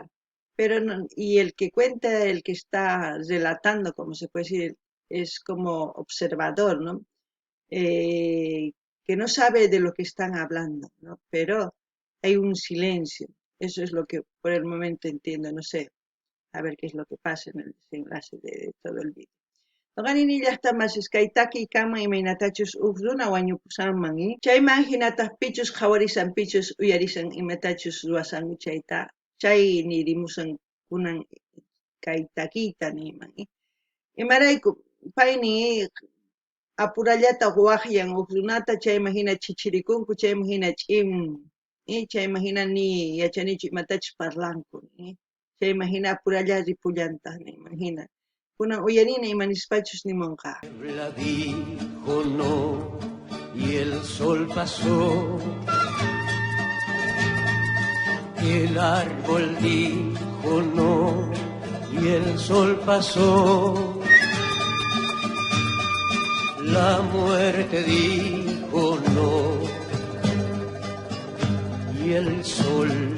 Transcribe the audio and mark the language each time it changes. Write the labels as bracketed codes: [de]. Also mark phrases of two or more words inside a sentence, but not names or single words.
[es] Pero y el que cuenta, el que está relatando, como se puede decir, es como observador, ¿no? Que no sabe de lo que están hablando, ¿no? Pero hay un silencio. Eso es lo que por el momento entiendo, no sé. A ver qué es lo que pasa en el desenlace de todo el vídeo. [qu] Noqanini llaqtamasisqa kay takiy kanman imaynatachus huk runa wañupusanman, chayman hinataq pichus qhawarisanpichus uyarisan imatachus ruwasanku chayta, chay nirimusan kunan kay takiyta niyman. Imarayku payni apurallata waqllan huk runata chayman hina chichirikunku chayman hina ch'imun chayman hina ni yachanichu imatachus parlanku chayman hina apuralla ripullantaq niyman hina kunan uyarina imanispachus nimunqa. [es] La dijo no y el sol pasó. El árbol dijo no y el sol pasó. La muerte dijo no y el sol.